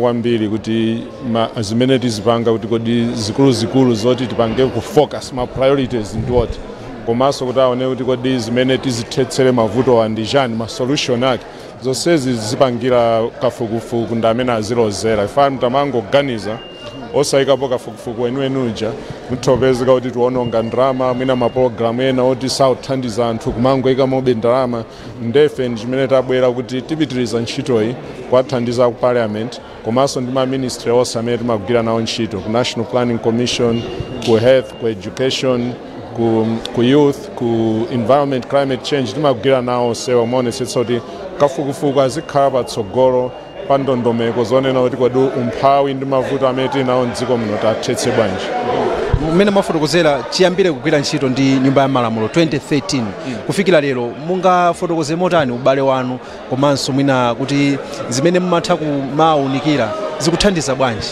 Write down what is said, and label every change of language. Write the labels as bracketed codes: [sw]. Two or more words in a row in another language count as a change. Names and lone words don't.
[ny] kwambiri kuti zimene tizipanga kuti kodi zikuluzikulu zoti tipange ku focus ma priorities ndiwoti komanso kuti aone kuti kodi zimene tizithetsere mavuto andijani ma solution ake zonsezi zipangira kafukufuku ndi amene azilozera ife mtamangoganiza osayikapo kafukufuku wenuja mutopezeka kuti tiwononga ndalama mwina mapulogalamu ena oti sauthandiza anthu kumangoyika mobe ndalama. Ndefe ndi chimene tabwera kuti tipitiriza ntchitoyi kuwathandiza ku parliament komanso ndi maministry onse amene timagwira nawo ntchito ku National Planning Commission, ku health, ku education, ku youth, ku environment, [en] climate change [ny] timagwira nawo sewa maonetsetsa kuti kafukufuku azikhala patsogolo pa ndondomeko zonena kuti kodi umphawi ndi mavuto amene tinawo mdziko muno tathetse bwanji. Mmene mwafotokozera chiyambire kugwira ntchito ndi nyumba ya malamulo 2013 kufikira lero mungafotokoze motani ubale wanu komanso mwina kuti zimene mumatha kumaunikira zikuthandiza bwanji?